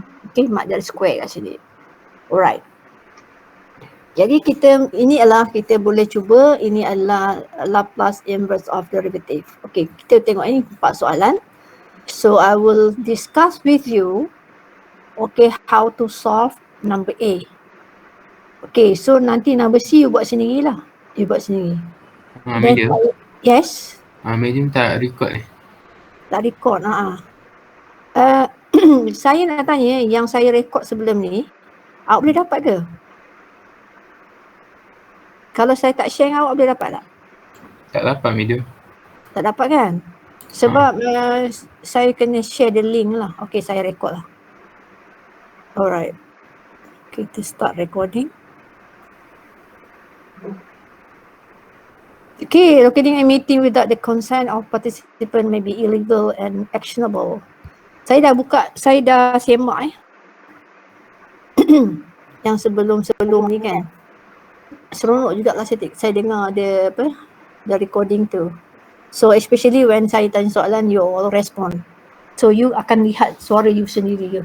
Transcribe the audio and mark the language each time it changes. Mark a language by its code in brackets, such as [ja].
[ms] Okay, mak dari square kat sini. Alright. Jadi ini adalah kita boleh cuba, ini adalah Laplace inverse of derivative. Okay, kita tengok ini 4 soalan. [en] So I will discuss with you, okay, how to solve number A. [ms] Okay, so nanti number C you buat sendirilah. You buat sendiri. Medium? [en] Yes? [ms] Medium tak record ni? Tak record, saya nak tanya, yang saya record sebelum ni, awak boleh dapat ke? Kalau saya tak share dengan awak, boleh dapat tak? Tak dapat medium. Tak dapat kan? Sebab saya kena [en] share the link [ms] lah. Okay, saya record lah. Alright. Kita start recording. [en] Okay, recording a meeting without the consent of participant may be illegal and actionable. [ms] Saya dah buka, saya dah semak yang sebelum-sebelum ni kan. Seronok jugalah saya dengar [en] the recording [ms] tu. [en] So especially when [ms] saya tanya soalan, [en] you all respond. [ms] So you akan lihat suara you sendiri.